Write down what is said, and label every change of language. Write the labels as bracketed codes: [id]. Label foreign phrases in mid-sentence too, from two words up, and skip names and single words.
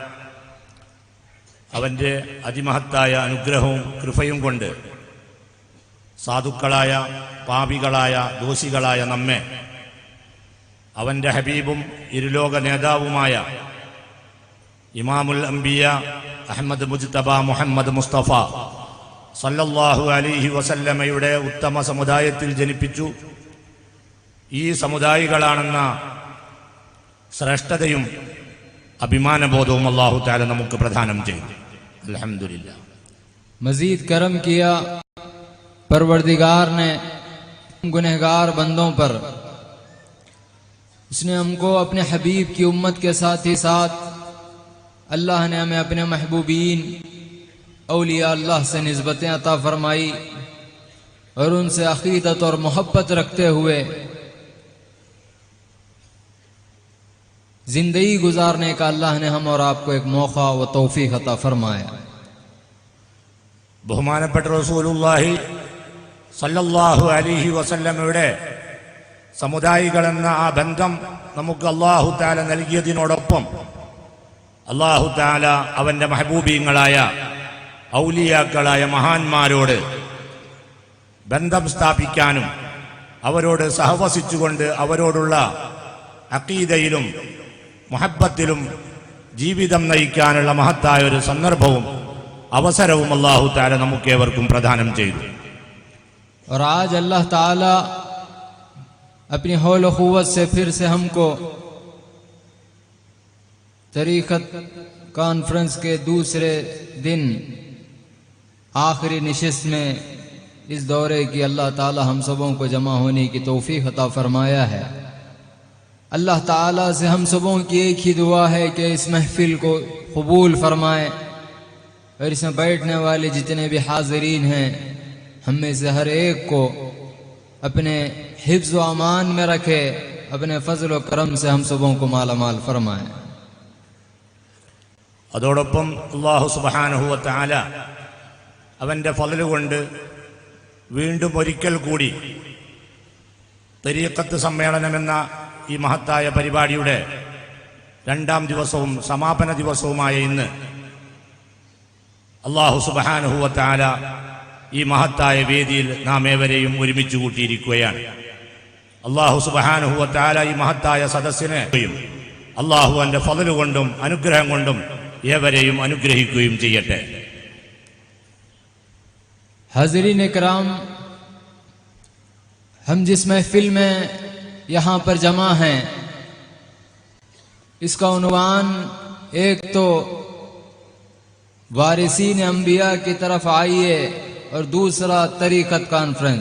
[ml] അവൻ്റെ അതിമഹത്തായ അനുഗ്രഹവും കൃപയും കൊണ്ട് സാധുക്കളായ, പാപികളായ, ദോഷികളായ നമ്മെ അവൻ്റെ ഹബീബും ഇരുലോക നേതാവുമായ [ar] إمام الأنبياء [ml] അഹ്മദ് മുജ്തബ മുഹമ്മദ് മുസ്തഫ [ar] صلى الله عليه وسلم [ml] ഉത്തമ സമുദായത്തിൽ ജനിപ്പിച്ചു. ഈ സമുദായികളാണെന്ന ശ്രേഷ്ഠതയും അഭിമാനബോധവും [ar] الله تعالى [ml] നമുക്ക് പ്രദാനം ചെയ്തു. [ar] അൽഹംദുലില്ലാ. [ur] مزید کرم کیا پروردگار نے گنہگار بندوں پر. اس نے ہم کو اپنے حبیب کی امت کے ساتھ ہی ساتھ اللہ نے ہمیں اپنے محبوبین اولیاء اللہ سے نسبتیں عطا فرمائی، اور ان سے عقیدت اور محبت رکھتے ہوئے زندگی گزارنے کا اللہ نے ہم اور آپ کو ایک موقع و توفیق عطا فرمایا. [ml] ബഹുമാനപ്പെട്ട [ar] رسول الله صلى الله عليه وسلم [ml] സമുദായികളെന്ന ആ ബന്ധം നമുക്ക് [ar] الله تعالى [ml] നൽകിയതിനോടൊപ്പം [ar] الله تعالى [ml] അവൻ്റെ മഹബൂബീങ്ങളായ ഔലിയാക്കളായ മഹാന്മാരോട് ബന്ധം സ്ഥാപിക്കാനും അവരോട് സഹവസിച്ചുകൊണ്ട് അവരോടുള്ള അഖീദയിലും മുഹബ്ബത്തിലും ജീവിതം നയിക്കാനുള്ള മഹത്തായ ഒരു സന്ദർഭവും അവസരവും [ar] الله تعالى [ml] നമുക്കേവർക്കും പ്രദാനം ചെയ്തു. [ur] اور آج اللہ تعالی اپنی حول و قوت سے پھر سے ہم کو طریقت کانفرنس کے دوسرے دن آخری نشست میں اس دورے کی اللہ تعالی ہم سبوں کو جمع ہونے کی توفیق عطا فرمایا ہے. اللہ تعالی سے ہم سبوں کی ایک ہی دعا ہے کہ اس محفل کو قبول فرمائے، اور اس میں بیٹھنے والے جتنے بھی حاضرین ہیں ہم میں سے ہر ایک کو اپنے حفظ و امان میں رکھے، اپنے فضل و کرم سے ہم سبوں کو مالا مال فرمائے. [ml] അതോടൊപ്പം [ar] الله سبحانه وتعالى [ml] അവൻ്റെ ഫളൽ കൊണ്ട് വീണ്ടും ഒരിക്കൽ കൂടി തരീഖത്ത് സമ്മേളനമെന്ന ഈ മഹത്തായ പരിപാടിയുടെ രണ്ടാം ദിവസവും സമാപന ദിവസവുമായ ഇന്ന് [ar] الله سبحانه وتعالى [ml] ഈ മഹത്തായ വേദിയിൽ നാം ഏവരെയും ഒരുമിച്ച് കൂട്ടിയിരിക്കുകയാണ്. [ar] الله سبحانه وتعالى [ml] ഈ മഹത്തായ സദസ്സിനെ അല്ലാഹു അവന്റെ ഫളൽ കൊണ്ടും അനുഗ്രഹം കൊണ്ടും ഏവരെയും അനുഗ്രഹിക്കുകയും ചെയ്യട്ടെ. [ur] حاضرین اکرام، ہم جس محفل میں یہاں پر جمع ہیں اس کا عنوان ایک تو وارثین انبیاء کی طرف آئیے اور دوسرا طریقت کانفرنس.